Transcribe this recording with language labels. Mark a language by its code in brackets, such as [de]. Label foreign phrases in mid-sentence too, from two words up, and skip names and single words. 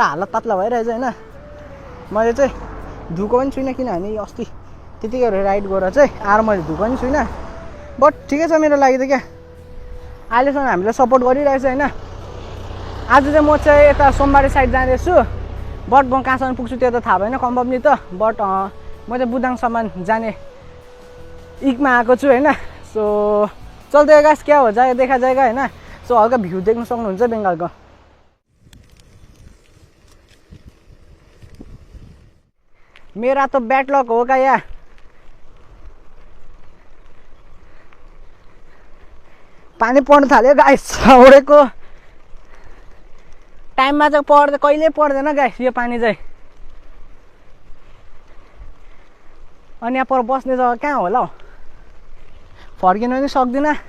[ne] हालत पातला भइरहेछ हैन मैले चाहिँ धुको पनि छुइनँ किनभने अस्ति त्यतिकै राइड गरेर चाहिँ आएर मैले धुको पनि छुइनँ बट ठिकै छ मेरो लागि त क्या अहिलेसम्म हामीलाई सपोर्ट गरिरहेछ हैन आज चाहिँ म चाहिँ यता सोमबारे साइड जाँदैछु बट म कहाँसम्म पुग्छु त्यो त थाहा भएन कन्फर्मली त बट म चाहिँ बुदाङसम्म जाने इकमा आएको छु हैन सो चल्दै गाइस [hi] क्या हो जाए देखा जाएगा [ne] हैन सो हल्का भ्यू देख्न सक्नुहुन्छ बेङ्गालको [hi] मेरा तो बैकलॉग होगा यार [ne] पानी पर्न थाल्यो गाइस औडेको टाइममा चाहिँ पर्दैन कहिले पर्दैन गाइस यो पानी चाहिँ अनि यहाँ पर बस्ने जग्गा कहाँ होला हौ फर्किन पनि सक्दिन